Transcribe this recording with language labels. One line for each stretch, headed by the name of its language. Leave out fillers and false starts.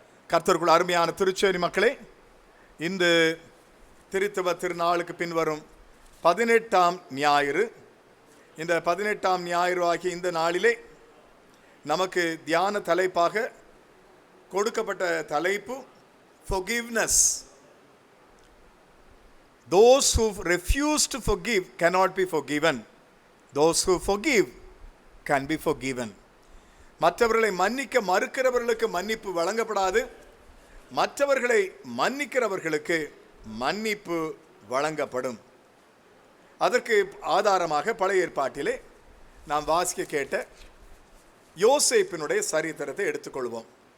Tamil: கர்த்தருக்குள் அருமையான திருச்சேரி மக்களே, இந்த திருத்துவ திருநாளுக்கு பின்வரும் 18ஆம் ஞாயிறு, இந்த 18ஆம் ஞாயிறு ஆகிய இந்த நாளிலே நமக்கு தியான தலைப்பாக கொடுக்கப்பட்ட தலைப்பு forgiveness.
English: Those who refuse to forgive cannot be forgiven. Those who forgive can be forgiven.
Tamil: மற்றவர்களை மன்னிக்க மறுக்கிறவர்களுக்கு மன்னிப்பு வழங்கப்படாது, மற்றவர்களை மன்னிக்கிறவர்களுக்கு மன்னிப்பு வழங்கப்படும். அதற்கு ஆதாரமாக பழைய ஏற்பாட்டிலே நாம் வாசிக்க கேட்ட யோசேப்பினுடைய சரித்திரத்தை எடுத்துக்கொள்வோம்.